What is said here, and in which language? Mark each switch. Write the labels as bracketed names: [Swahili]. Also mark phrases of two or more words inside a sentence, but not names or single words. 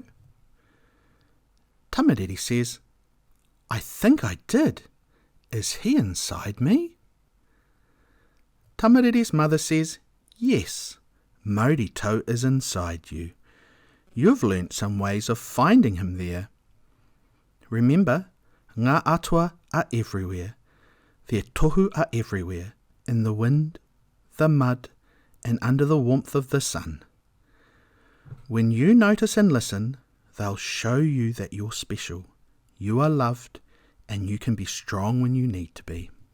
[English] Tamariki says, I think I did. Is he inside me? Tamariki's mother says, yes, Mauri Tau is inside you. You've learnt some ways of finding him there. Remember, [Māori] ngā atua [English] are everywhere. Their tohu are everywhere, in the wind, the mud, and under the warmth of the sun. When you notice and listen, they'll show you that you're special, you are loved, and you can be strong when you need to be.